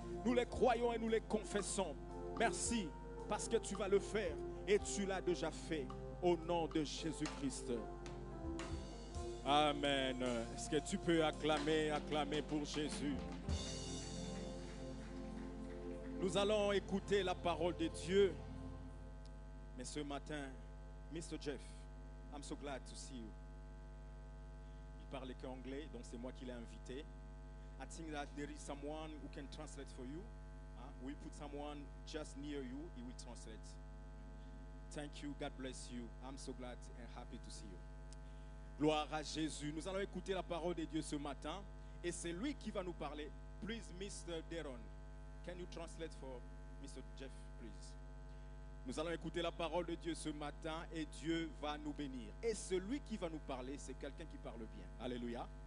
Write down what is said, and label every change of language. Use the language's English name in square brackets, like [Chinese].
[French] Nous les croyons et nous les confessons. Merci parce que tu vas le faire. Et tu l'as déjà fait au nom de Jésus-Christ. Amen. Est-ce que tu peux acclamer pour Jésus? Nous allons écouter la parole de Dieu. Mais ce matin, [English] Mr. Jeff, I'm so glad to see you. [French] parle qu'anglais, donc c'est moi qui l'ai invité. [English] I think that there is someone who can translate for you. We put someone just near you, he will translate. Thank you, God bless you. I'm so glad and happy to see you. [French] Gloire à Jésus. Nous allons écouter la parole de Dieu ce matin et c'est lui qui va nous parler. [English] Please, Mr. Deron, can you translate for Mr. Jeff, please? [French] Nous allons écouter la parole de Dieu ce matin et Dieu va nous bénir. Et celui qui va nous parler, c'est quelqu'un qui parle bien. Alléluia.